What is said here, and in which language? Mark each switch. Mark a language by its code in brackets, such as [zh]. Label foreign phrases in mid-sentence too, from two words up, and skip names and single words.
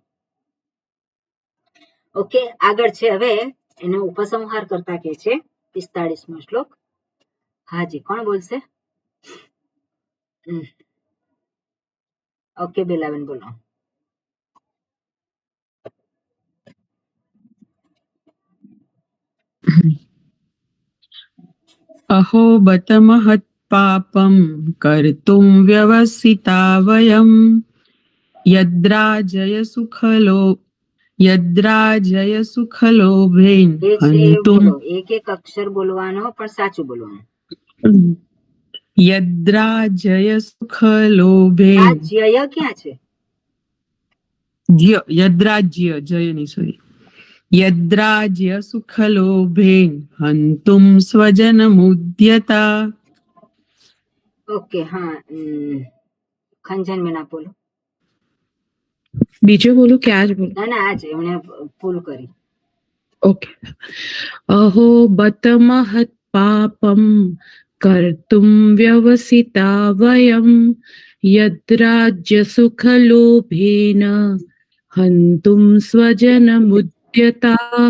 [gu] ઓકે, આગળ છે હવે એનો ઉપસંહાર કરતા કે છે 45મો શ્લોક. હાજી, કોણ બોલશે? ઓકે, બેલાબેન બોલો. [sa] अहो बत महत् पापं कर्तुं व्यवसिता वयं यद्राजय सुखलोभेन [gu] એ છે એ [sa] हन्तुं [gu] બોલો, એક એક અક્ષર બોલવાનો પણ સાચું બોલવાનું. [sa] यद्राजय सुखलोभेन [gu] આ જય ક્યાં છે? [sa] यद्राज्य जय नहीं सॉरी यद्राज्य सुखलोभेन हन्तुं स्वजनमुद्यता. [gu] ઓકે, હા, ખંજન મેં ના બોલો. બીજો બોલું કે આજ બોલું? ના ના, આ જ એમણે ભૂલ કરી. ઓકે. [sa] अहो बत महत पापम कर्तुम व्यवसिता वयम यद्राज्य सुखलोभेन हंतुम स्वजनमुद्यताः.